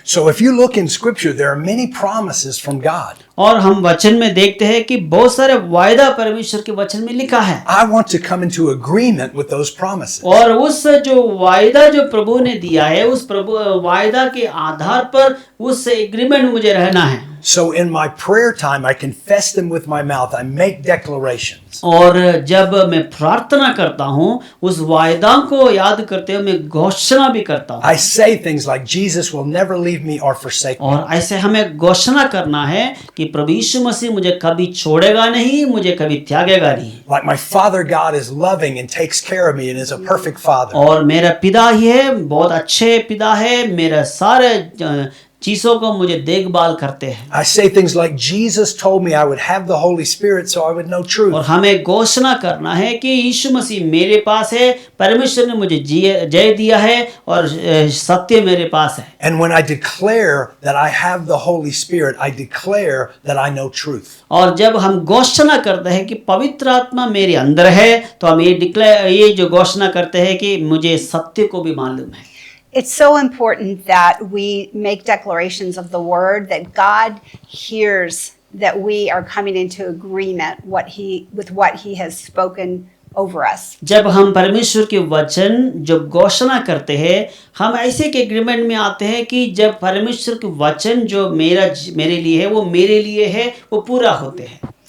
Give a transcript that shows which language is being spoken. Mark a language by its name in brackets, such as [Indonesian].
[English] So if you look in Scripture, there are many promises from God. [Hindi] और हम वचन में देखते हैं कि बहुत सारे वायदा परमेश्वर के वचन में लिखा है, [English] I want to come into agreement with those promises. [Hindi] और उस जो वायदा जो प्रभु ने दिया है उस प्रभु वायदा के आधार पर उस एग्रीमेंट में मुझे रहना है। [English] So in my prayer time, I confess them with my mouth. I make declarations. [Hindi] और जब मैं प्रार्थना करता हूँ उस वायदा को याद करते हुए मैं घोषणा भी करता हूँ। [English] I say things like Jesus will never leave me or forsake me. [Hindi] और ऐसे हमें घोषणा करना है कि प्रभु यीशु मसीह मुझे कभी छोड़ेगा नहीं, मुझे कभी त्यागेगा नहीं। [English] Like my Father God is loving and takes care of me and is a perfect Father. [Hindi] और मेरा पिता ही है, बहुत अच्छे पिता है, मेरा सारे चीजों को मुझे देखभाल करते हैं। [English] I say things like Jesus told me I would have the Holy Spirit so I would know [Hindi] और [English] truth. [Hindi] हमें घोषणा करना है कि यीशु मसीह मेरे पास है, परमेश्वर ने मुझे जय दिया है और सत्य मेरे पास है। [English] And when I declare that I have the Holy Spirit, I declare that I know truth. [Hindi] और जब हम घोषणा करते हैं कि पवित्र आत्मा मेरे अंदर है तो हम ये जो घोषणा करते हैं कि मुझे सत्य को भी मालूम है। [English] It's so important that we make declarations of the word, that God hears that we are coming into agreement with what he has spoken over us. [Hindi] जब हम परमेश्वर के वचन जब घोषणा करते हैं हम ऐसे के एग्रीमेंट में आते हैं कि जब परमेश्वर के वचन जो मेरे लिए है वो मेरे लिए है, वो पूरा होते हैं।